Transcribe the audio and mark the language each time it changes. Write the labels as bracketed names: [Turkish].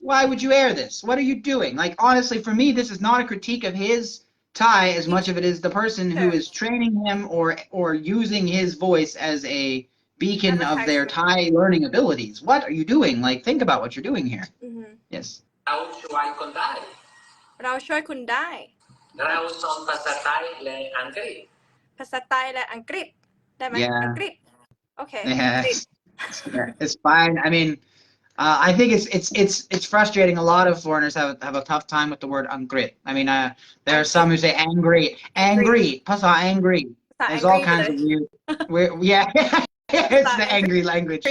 [English] Why would you air this? What are you doing? Like honestly, for me, this is not a critique of his Thai as much of it is the person who is training him or using his voice as a beacon of their Thai learning abilities. What are you doing? Like think about what you're doing here. Mm-hmm. Yes. [Thai] เราช่วยคนได้ เราช่วยคุณได้ เราสอนภาษาไทยและอังกฤษ ภาษาไทยและอังกฤษได้ไหม [English] Yeah. อังกฤษ Okay. Yeah, it's fine. I mean, I think it's frustrating. A lot of foreigners have a tough time with the word angry. I mean, there are some who say angry, pasa angry. There's all kinds of weird. Yeah, it's the angry language.